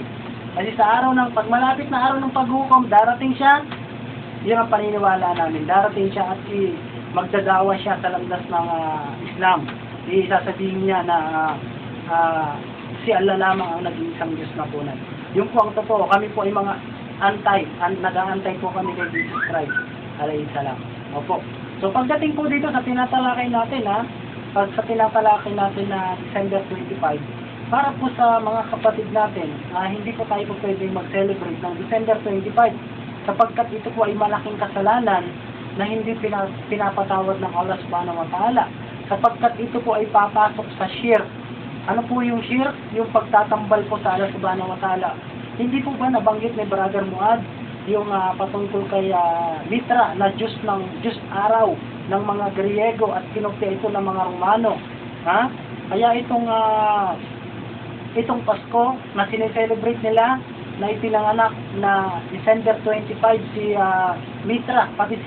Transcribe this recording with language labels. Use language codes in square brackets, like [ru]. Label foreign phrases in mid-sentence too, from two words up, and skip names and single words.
[tl] Kasi sa araw ng, pag malapit na araw ng paghukom, darating siya, yun ang paniniwala namin. Darating siya at magdadawa siya sa landas ng Islam. Isasabihin niya na si Allah lamang ang naging isang Diyos na punan. Yung po ang totoo, kami po ay mga nag-aantay po kami kay Jesus Christ. [ar] عليه السلام. [tl] Opo. So pagdating po dito sa tinatalakay natin sa tinatalakay natin na December 25, para po sa mga kapatid natin, hindi po tayo po pwedeng mag-celebrate ng December 25 sapagkat ito po ay malaking kasalanan na hindi pinapatawad ng Allah [ar] سبحانه وتعالى. [tl] Sapagkat ito po ay papasok sa shirk. Ano po yung shirk? Yung pagtatambal po sa Allah [ar] سبحانه وتعالى. [tl] Hindi po ba nabanggit ni Brother Muad yung patungkol kay Mitra na Diyos araw ng mga Griego at kinopya ito ng mga Romano? Kaya itong Pasko na sineselebrate nila na ipinanganak na December 25 si Mitra, pati si